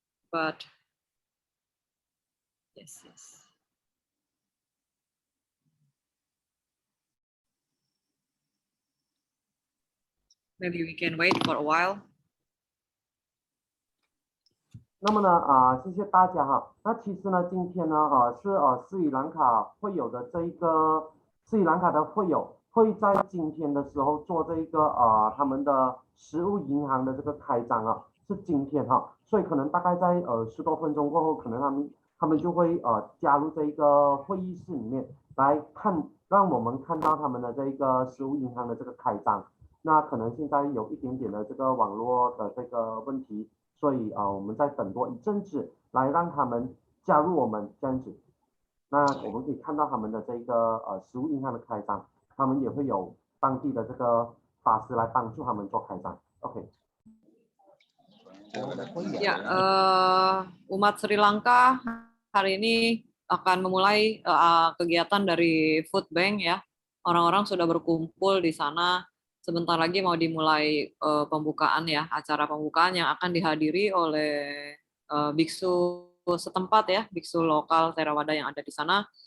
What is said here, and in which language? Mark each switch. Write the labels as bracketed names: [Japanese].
[English] But yes. Maybe we can wait for a while. [Chinese] 那么呢，谢谢大家哈。那其实呢，今天呢，是斯里兰卡会有的这一个斯里兰卡的会友会在今天的时候做这一个他们的食物银行的这个开张啊，是今天哈。所以可能大概在10多分钟过后，可能他们就会加入这一个会议室里面来看，让我们看到他们的这一个食物银行的这个开张。那可能现在有一点点的这个网络的这个问题。所以我们再等多一阵子，来让他们加入我们这样子。那我们可以看到他们的这个食物银行的开张，他们也会有当地的这个法师来帮助他们做开张。 [English] OK。 [Indonesian] Ya, umat Sri Lanka hari ini akan memulai kegiatan dari food bank ya. Orang-orang sudah berkumpul di sana. Sebentar lagi mau dimulai pembukaan ya, acara pembukaan yang akan dihadiri oleh biksu setempat ya, biksu lokal Theravada yang ada di sana.